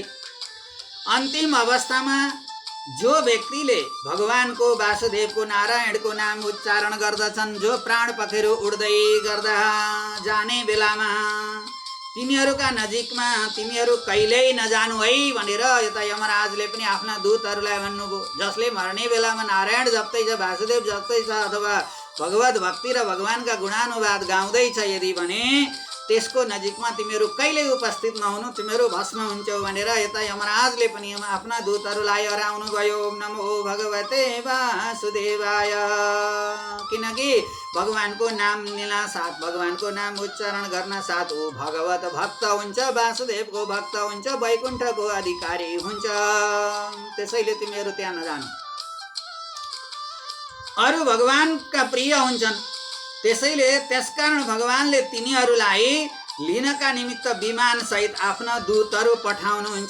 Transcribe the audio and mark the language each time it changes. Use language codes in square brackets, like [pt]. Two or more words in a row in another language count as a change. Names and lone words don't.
[ne] अन्तिम अवस्थामा जो व्यक्तिले भगवानको वासुदेवको नारायणको नाम उच्चारण गर्दछन्, जो प्राण पखेरु उड्दै गर्दा जाने बेलामा तिनीहरूका नजिकमा तिमीहरू कहिल्यै नजानु है भनेर यता यमराजले पनि आफ्ना दूतहरूलाई भन्नुभयो। जसले मर्ने बेलामा नारायण जप्दै छ, वासुदेव जप्दै छ अथवा भगवत भक्ति र भगवानका गुणानुवाद गाउँदै छ यदि भने त्यसको नजिकमा तिमीहरू कहिल्यै उपस्थित नहुनु, तिमीहरू भस्म हुन्छौ भनेर यता यमराजले पनि आफ्ना दूतहरूलाई हराउनु भयो। [sa] ओम नमो भगवते वासुदेवाय। [ne] किनकि भगवानको नाम लिन साथ, भगवानको नाम उच्चारण गर्न साथ ऊ भगवत भक्त हुन्छ, वासुदेवको भक्त हुन्छ, वैकुण्ठको अधिकारी हुन्छ। त्यसैले तिमीहरू त्यहाँ नजानु। अरू भगवानका प्रिय हुन्छन्, त्यसैले त्यसकारण भगवानले तिनीहरूलाई लिनका निमित्त विमान सहित आफ्ना दूतहरू पठाउनुहुन्छ।